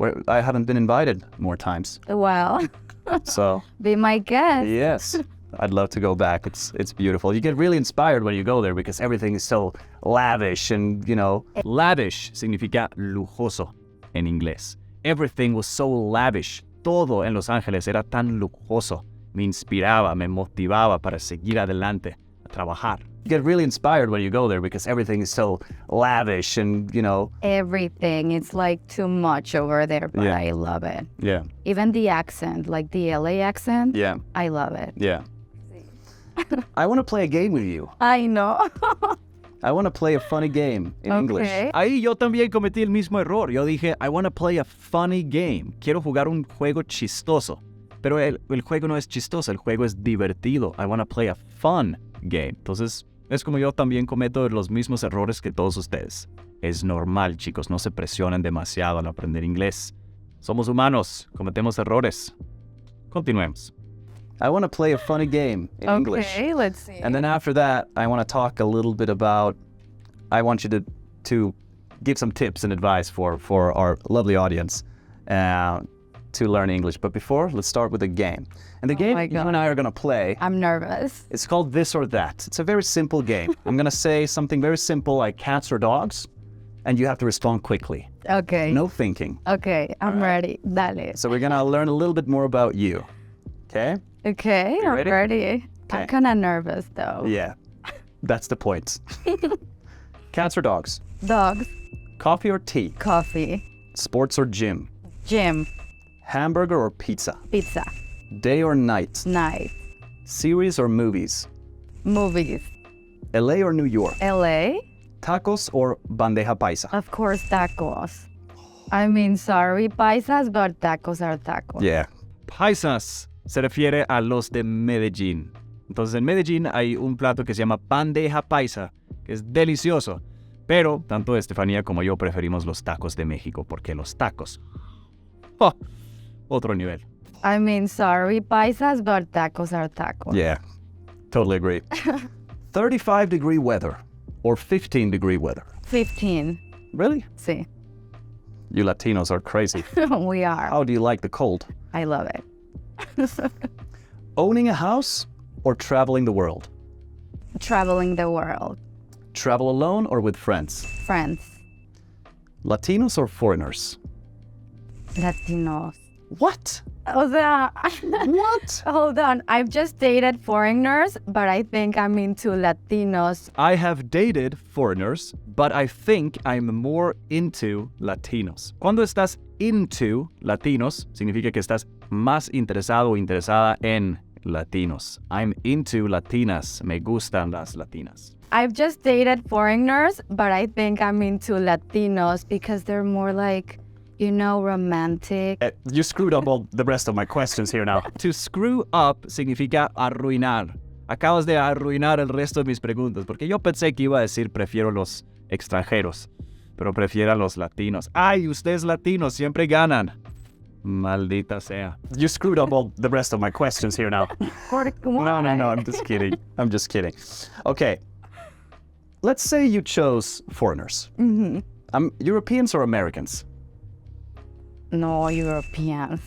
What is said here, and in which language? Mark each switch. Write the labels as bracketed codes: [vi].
[en] I haven't been invited more times. Well, So. be my guest. Yes. I'd love to go back. It's beautiful. You get really inspired when you go there because everything is so lavish and, [es] Lavish significa lujoso en inglés. [en] Everything was so lavish. [es] Todo en Los Ángeles era tan lujoso. Me inspiraba, me motivaba para seguir adelante, a trabajar. [en] You get really inspired when you go there because everything is so lavish and, Everything. It's like too much over there, but Yeah. I love it. Yeah. Even the accent, like the LA accent. Yeah. I love it. Yeah. I want to play a game with you. I know. I want to play a funny game in English. [es] Ahí yo también cometí el mismo error. Yo dije, [en] I want to play a funny game. [es] Quiero jugar un juego chistoso. Pero el juego no es chistoso, el juego es divertido. [en] I want to play a fun game. [es] Entonces, es como yo también cometo los mismos errores que todos ustedes. Es normal, chicos, no se presionen demasiado al aprender inglés. Somos humanos, cometemos errores. Continuemos. [en] I want to play a funny game in English. Okay, let's see. And then after that, I want to talk a little bit about, I want you to give some tips and advice for our lovely audience to learn English. But before, let's start with a game. And the game my you God. and I are going to play, I'm nervous. it's called This or That. It's a very simple game. I'm going to say something very simple like cats or dogs, and you have to respond quickly. Okay. No thinking. Okay, I'm ready. [es] Dale. [en] So we're going to learn a little bit more about you. Okay? Okay, I'm ready? ready. Okay. I'm kind of nervous, though. Yeah. That's the point. Cats or dogs? Dogs, Coffee or tea? coffee, Sports or gym? gym, Hamburger or pizza? pizza, Day or night? night, Series or movies? movies, LA or New York? LA, tacos or bandeja paisa? Of course, tacos. I mean, sorry, paisas, but tacos are tacos. Yeah. [es] Paisas se refiere a los de Medellín. Entonces, en Medellín hay un plato que se llama bandeja paisa, que es delicioso. Pero tanto Estefanía como yo preferimos los tacos de México, porque los tacos... ¡oh! Otro nivel. [en] I mean, sorry, paisas, but tacos are tacos. Yeah, totally agree. 35-degree weather or 15-degree weather? 15. Really? [es] Sí. [en] You Latinos are crazy. We are. How do you like the cold? I love it. Owning a house or traveling the world? Traveling the world. Travel alone or with friends? Friends. Latinos or foreigners? Latinos. What? [es] O sea, [en] What? hold on. I've just dated foreigners, but I think I'm into Latinos. I have dated foreigners, but I think I'm more into Latinos. [es] Cuando estás into Latinos, significa que estás más interesado o interesada en Latinos. [en] I'm into Latinas. [es] Me gustan las Latinas. [en] I've just dated foreigners, but I think I'm into Latinos because they're more like, you know, romantic. You screwed up all the rest of my questions here now. [es] To screw up significa arruinar. Acabas de arruinar el resto de mis preguntas, porque yo pensé que iba a decir prefiero los extranjeros, pero prefiero a los latinos. Ay, ustedes latinos siempre ganan. Maldita sea. [en] You screwed up all the rest of my questions here now. No, I'm just kidding. I'm just kidding. Okay. Let's say you chose foreigners. Europeans or Americans? No, Europeans.